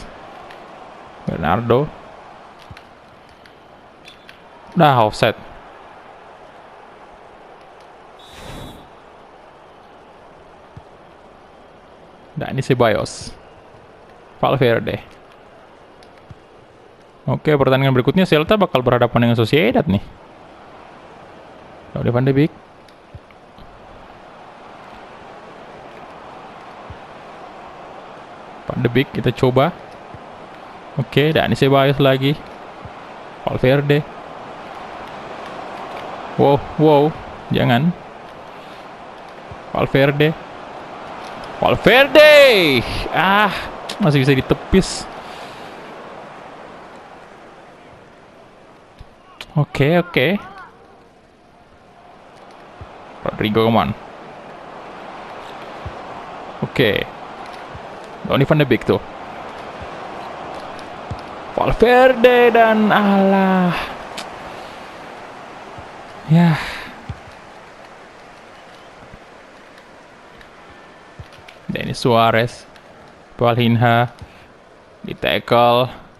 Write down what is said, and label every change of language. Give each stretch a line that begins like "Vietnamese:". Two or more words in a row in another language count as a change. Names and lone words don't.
Indonesian: Bernardo. Dah offset. Nah, ini Ceballos. Valverde. Oke, pertandingan berikutnya Celta bakal berhadapan dengan Sociedad nih. Donny van de Beek. Van de Beek kita coba. Oke, dan ini Ceballos lagi. Valverde. Wow, jangan. Valverde. Masih bisa ditepis. Oke.
English: Rodrigo, come on.
Indonesian: Oke. Donny van de Beek tuh. Valverde dan alah. Ya. Denis Suarez. Palhinha. Di tackle.